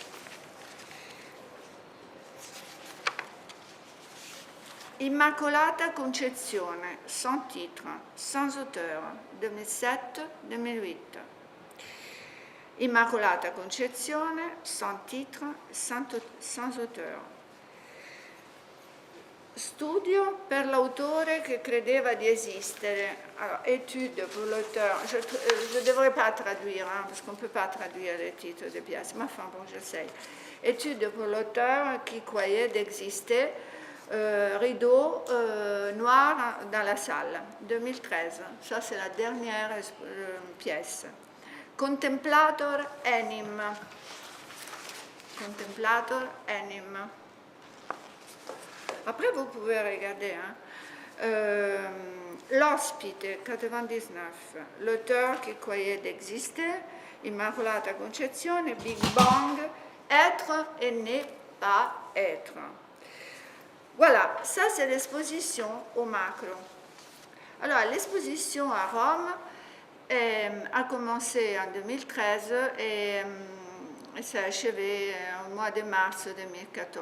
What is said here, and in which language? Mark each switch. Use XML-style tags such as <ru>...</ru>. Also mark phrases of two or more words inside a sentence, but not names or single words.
<fr>Immacolata Concezione, sans titre, sans auteur, 2007-2008. Immacolata Concezione, sans titre, sans auteur. Studio per l'autore che credeva di esistere. Alors, étude pour l'auteur. Je ne devrais pas traduire, parce qu'on ne peut pas traduire les titres des pièces, mais enfin bon, j'essaie. Étude pour l'auteur qui croyait d'exister. Rideau noir dans la salle, 2013. Ça, c'est la dernière pièce. Contemplator enim. Contemplator enim. Après, vous pouvez regarder. L'ospite, 99. L'auteur qui croyait d'exister. Immacolata Concezione. Big Bang. Être et ne pas être. Voilà, ça c'est l'exposition au macro. Alors, l'exposition à Rome a commencé en 2013 et s'est achevée au mois de mars 2014.</fr>